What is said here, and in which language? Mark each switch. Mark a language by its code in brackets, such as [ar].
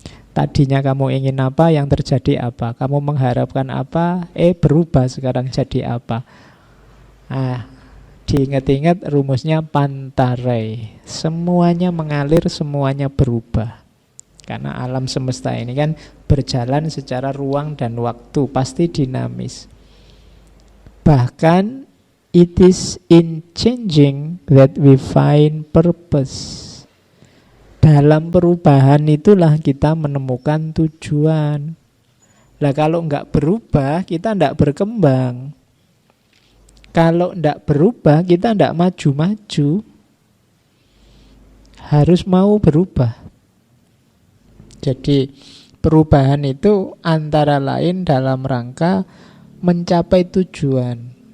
[id] Tadinya kamu ingin apa, yang terjadi apa. Kamu mengharapkan apa, berubah sekarang jadi apa. Diingat-ingat rumusnya Pantarei. Semuanya mengalir, semuanya berubah. Karena alam semesta ini kan berjalan secara ruang dan waktu, pasti dinamis. Bahkan [en] it is in changing that we find purpose. [id] Dalam perubahan itulah kita menemukan tujuan. Lah kalau enggak berubah, kita enggak berkembang. Kalau tidak berubah, kita tidak maju-maju. Harus mau berubah. Jadi perubahan itu antara lain dalam rangka mencapai tujuan.